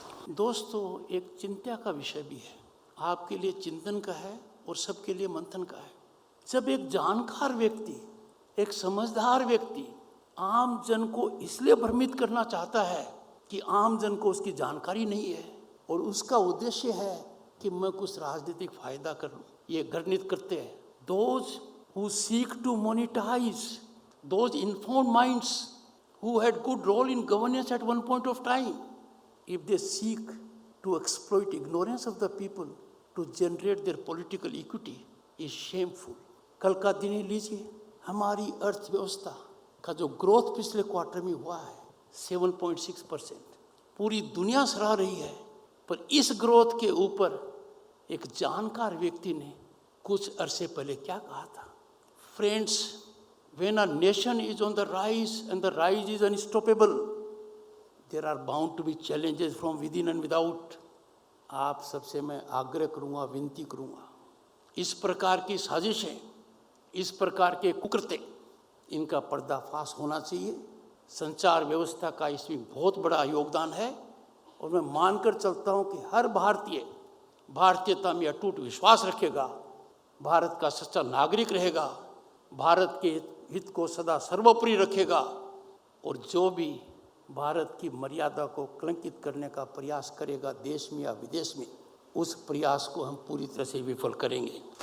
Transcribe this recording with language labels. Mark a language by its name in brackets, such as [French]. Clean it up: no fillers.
[Hindi] दोस्तों, एक चिंता का विषय भी है, आपके लिए चिंतन का है और सबके लिए मंथन का है। जब एक जानकार व्यक्ति, एक समझदार व्यक्ति आम जन को इसलिए भ्रमित करना चाहता है कि आम जन को उसकी जानकारी नहीं है और उसका उद्देश्य है कि मैं कुछ राजनीतिक फायदा कर लूं, ये घृणित करते हैं। [English] Those who seek to monetize those informed minds who had good role in governance at one point of time, if they seek to exploit ignorance of the people to generate their political equity, is shameful. [Hindi] कल का दिन ही लीजिए, हमारी अर्थव्यवस्था का जो growth पिछले quarter में हुआ है 7.6%, पूरी दुनिया सराह रही है, पर इस ग्रोथ के ऊपर एक जानकार व्यक्ति ने कुछ अरसे पहले क्या कहा था? [English] Friends, when a nation is on the rise and the rise is unstoppable, there are bound to be challenges from within and without. [Hindi] आप सबसे मैं आग्रह करूंगा, विनती करूंगा, इस प्रकार की साजिशें, इस प्रकार के कुकृत्य, इनका पर्दाफाश होना चाहिए। संचार व्यवस्था का इसमें बहुत बड़ा योगदान है और मैं मानकर चलता हूं कि हर भारतीय भारतीयता में अटूट विश्वास रखेगा, भारत का सच्चा नागरिक रहेगा, भारत के हित को सदा सर्वोपरि रखेगा, और जो भी भारत की मर्यादा को कलंकित करने का प्रयास करेगा देश में या विदेश में, उस प्रयास को हम पूरी तरह से विफल करेंगे।